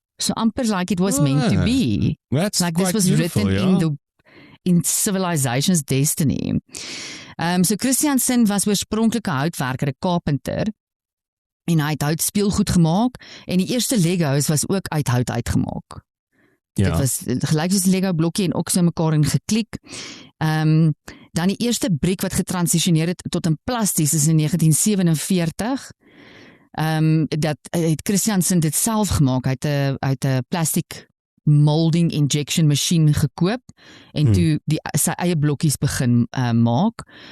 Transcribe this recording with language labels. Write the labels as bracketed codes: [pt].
[en] So amper like it was meant to be. That's like this was written in civilization's destiny. [af] So Christiansen was oorspronklik 'n houtwerker, 'n carpenter. En hy het hout speelgoed gemaak en die eerste Legos was ook uit hout uitgemaak. Ja. Dit was gelyk soos 'n Lego blokkie en ook so mekaar in geklik. Dan die eerste briek wat getransisioneer het tot 'n plasties is in 1947. Dat het Christiansen dit self gemaak. Hy het 'n plastic molding injection machine gekoop en toe sy eie blokkies begin maak.